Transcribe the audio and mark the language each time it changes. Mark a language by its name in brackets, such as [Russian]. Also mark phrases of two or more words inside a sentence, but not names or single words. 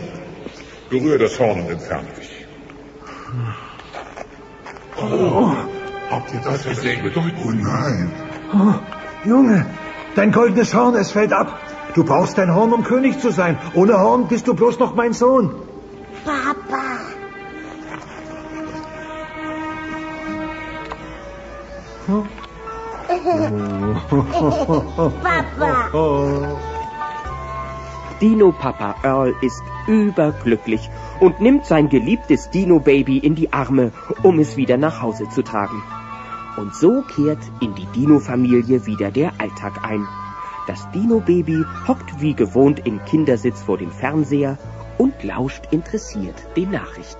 [German] Berühre das Horn und entferne dich. Oh, habt ihr das gesehen? Oh nein. Junge, dein goldenes Horn, es fällt ab. Du brauchst dein Horn, um König zu sein. Ohne Horn bist du bloß noch mein Sohn. Papa. Papa. Dino-Papa Earl ist überglücklich und nimmt sein geliebtes Dino-Baby in die Arme, um es wieder nach Hause zu tragen. Und so kehrt in die Dino-Familie wieder der Alltag ein. Das Dino-Baby hockt wie gewohnt im Kindersitz vor dem Fernseher und lauscht interessiert den Nachrichten.